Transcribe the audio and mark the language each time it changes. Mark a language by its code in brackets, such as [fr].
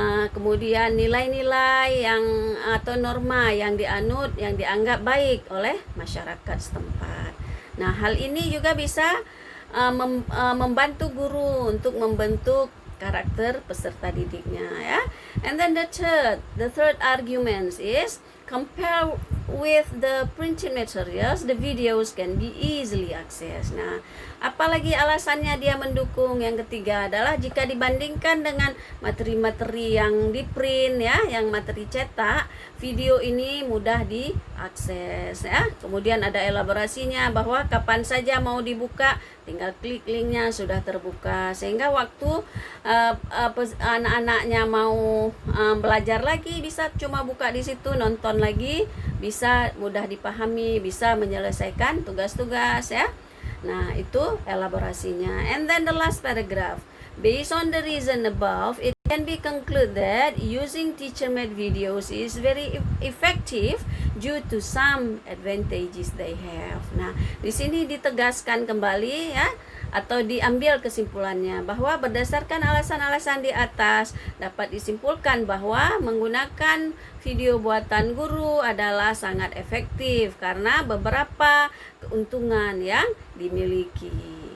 [id] Kemudian nilai-nilai yang atau norma yang dianut, yang dianggap baik oleh masyarakat setempat. Nah, hal ini juga bisa membantu guru untuk membentuk karakter peserta didiknya ya. [en] And then the third argument is compare with the printed materials, the videos can be easily accessed. [id] Nah, apalagi alasannya dia mendukung yang ketiga adalah jika dibandingkan dengan materi-materi yang di print ya, yang materi cetak, video ini mudah diakses ya. Kemudian ada elaborasinya bahwa kapan saja mau dibuka, tinggal klik linknya sudah terbuka, sehingga waktu anak-anaknya mau belajar lagi bisa cuma buka di situ, nonton lagi, bisa mudah dipahami, bisa menyelesaikan tugas-tugas ya. Nah, itu elaborasinya. [en] And then the last paragraph. Based on the reason above, it can be concluded that using teacher-made videos is very effective due to some advantages they have. [id] Nah, di sini ditegaskan kembali ya, atau diambil kesimpulannya bahwa berdasarkan alasan-alasan di atas dapat disimpulkan bahwa menggunakan video buatan guru adalah sangat efektif karena beberapa keuntungan yang dimiliki.